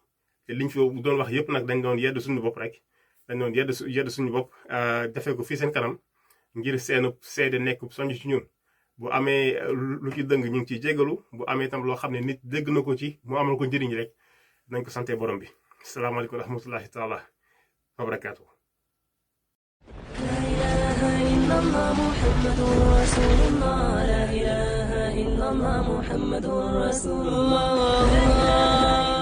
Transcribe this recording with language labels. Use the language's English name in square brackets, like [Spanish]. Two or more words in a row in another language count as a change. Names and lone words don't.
[Wolof] te liñ fi doon wax yëpp nag dañ doon yedd suñu bopp rek dañ doon yedd suñu bopp defee ko fii seen kanam ngir seenu seede nekk soññ ci ñun bu amee lu ci dëng ñu ngi ciy jégalu bu amee tam loo xam ne nit dégg na ko ci mu amal ko njëriñ rek nañ ko sante borom bi [Arabic] السلام عليكم ورحمة الله تعالى وبركاته. لا إله إلا الله محمد رسول الله لا إله إلا الله محمد رسول الله